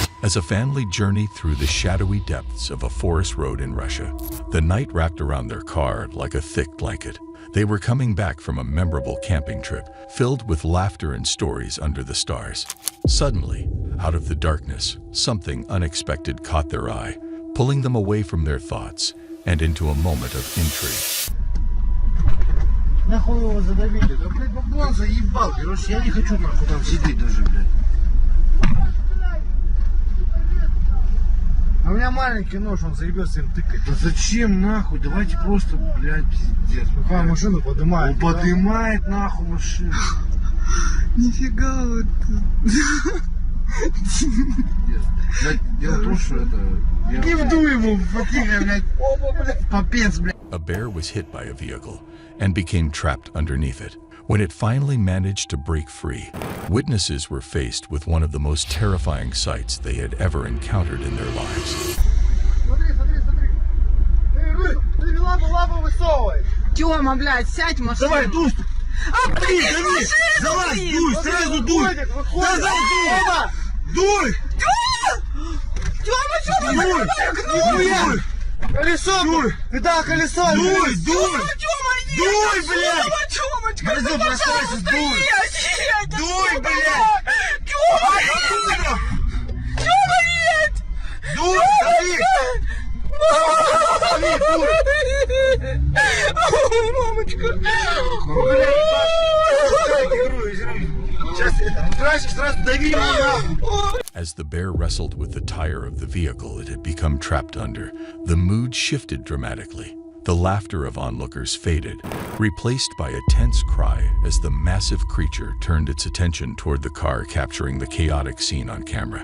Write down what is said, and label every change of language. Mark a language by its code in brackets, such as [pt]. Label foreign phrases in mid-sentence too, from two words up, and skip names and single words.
[en] As a family journeyed through the shadowy depths of a forest road in Russia, the night wrapped around their car like a thick blanket. They were coming back from a memorable camping trip, filled with laughter and stories under the stars. Suddenly, out of the darkness, something unexpected caught their eye, pulling them away from their thoughts and into a moment of intrigue. [ru] Нахуй его задавили? Да, блядь, баблан заебал. Короче, я не хочу нахуй там сидеть даже, блядь. А у меня маленький нож, он заебется им тыкать. Да зачем нахуй? Давайте просто, блядь, пиздец. Какая машину поднимает? Он поднимает нахуй машину. Нифига вот. Дело в том, что это... Не вду ему, факира, блядь. Оба, блядь, попец, блядь. [en] A bear was hit by a vehicle and became trapped underneath it. When it finally managed to break free, witnesses were faced with one of the most terrifying sights they had ever encountered in their lives. [ru] Смотри, смотри, смотри. Ты лапу высовывай. Тёма, блядь, сядь в машину. Давай, дуй. А, блядь, залазь, дуй, сразу дуй. Давай, дуй. Тёма, Дуй. Колесо, дуй. Да, колесо. Дуй, дуй. Дуй, блядь. Пойду, бросайся, дуй. Дуй, блядь. Тёма, нет. Дуй, Мамочка. [en] As the bear wrestled with the tire of the vehicle it had become trapped under, the mood shifted dramatically. The laughter of onlookers faded, replaced by a tense cry as the massive creature turned its attention toward the car, capturing the chaotic scene on camera.